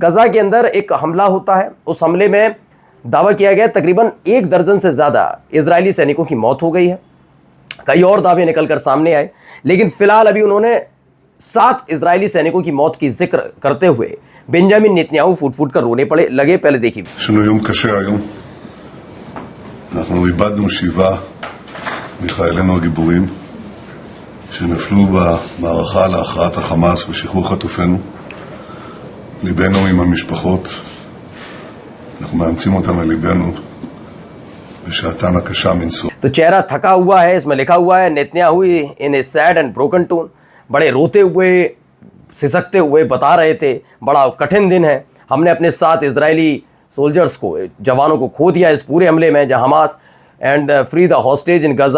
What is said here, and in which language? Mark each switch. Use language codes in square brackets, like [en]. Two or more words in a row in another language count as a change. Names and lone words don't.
[hi] गजा के अंदर एक हमला होता है, उस हमले में दावा किया गया तकरीबन 1 दर्जन से ज्यादा इजरायली सैनिकों की मौत हो गई है। कई और दावे निकलकर सामने आए, लेकिन फिलहाल अभी उन्होंने 7 इजरायली सैनिकों की मौत की जिक्र करते हुए बेंजामिन नेतन्याहू फूट फूट कर रोने पड़े लगे। पहले देखिए। [he] אנחנו איבדנו 7 מחיילינו הגיבורים שנפלו במערכה להכרעת החמאס ושחרור חטופינו. ליבנו עם המשפחות, אנחנו מאמצים אותם לליבנו בשעתם הקשה מנשוא. [hi] तो चेहरा थका हुआ है, इसमें लिखा हुआ है नेतन्याहू [en] in a sad and broken tone. [hi] बड़े रोते हुए, सिसकते हुए बता रहे थे बड़ा कठिन दिन है, हमने अपने 7 इजरायली सोल्जर्स को, जवानों को खो दिया इस पूरे हमले में, जहां [en] Hamas and free the hostage in Gaza.